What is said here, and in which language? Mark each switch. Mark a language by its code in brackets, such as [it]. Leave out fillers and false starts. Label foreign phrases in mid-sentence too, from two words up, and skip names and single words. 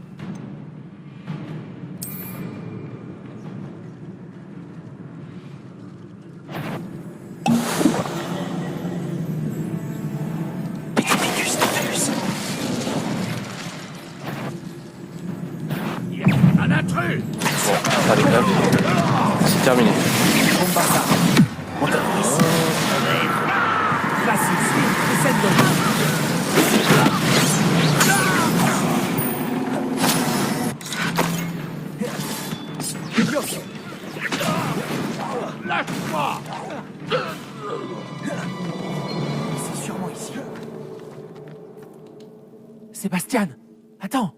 [fr] Letivicus totalus. Un intrus! Bon, allez, hop. C'est terminé. Bombarda. Montoloris. Classius. Descendo. Lâche-moi! C'est sûrement ici. Sébastien, attends.